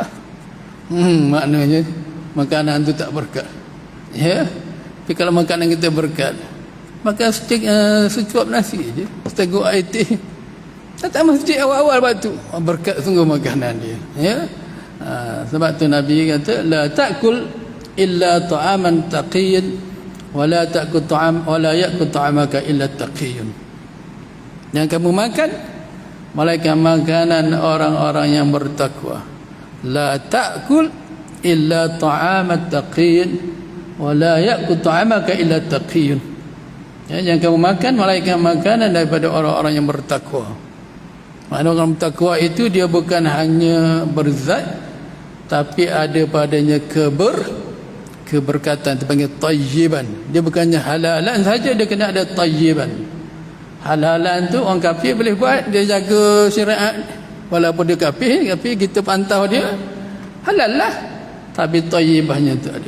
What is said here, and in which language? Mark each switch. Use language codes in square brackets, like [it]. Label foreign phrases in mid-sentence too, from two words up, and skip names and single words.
[ms] Maknanya makanan tu tak berkat. Ya. Tapi kalau makanan kita berkat, makan secuap nasi je, seteguk air teh, datang masjid awal-awal batu, berkat sungguh makanan dia. Ya. Sebab tu Nabi kata, [ar] لا تأكل إلا طعاما تقيا ولا تأكل طعام ولا يأكل طعامك إلا تقي. [ms] Yang kamu makan malaikat makanan orang-orang yang bertakwa. [ar] لا تأكل إلا طعاما تقيا ولا يأكل طعامك إلا تقي. [ms] Ya, yang kamu makan malaikat makanan daripada orang-orang yang bertakwa. Maknanya orang bertakwa itu dia bukan hanya berzat, tapi ada padanya keberkatan, dipanggil tayyiban. Dia bukannya halalan saja, dia kena ada tayyiban. Halalan tu orang kafir boleh buat, dia jaga syariat, walaupun dia kafir, tapi kita pantau dia halal lah, tapi tayyibahnya tu ada.